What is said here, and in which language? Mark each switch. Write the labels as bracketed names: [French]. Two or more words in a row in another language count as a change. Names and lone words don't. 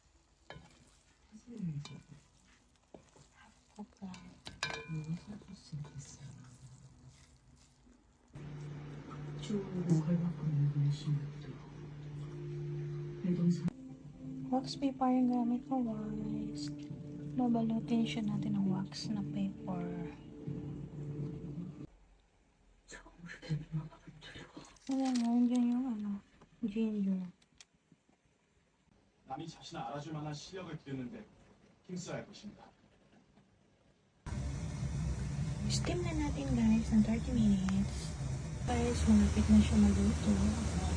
[English] Wax paper [Filipino] yung gamit ko, guys. Babalutin siya natin ng wax na paper. Ayan mo, yun yung ginger. [Korean] 남이 자신을 알아줄 만한 실력을 기르는데 힘써야 할 것입니다. [Filipino] Steam na natin, guys, ng 30 minutes. Guys, malapit na siya maluto.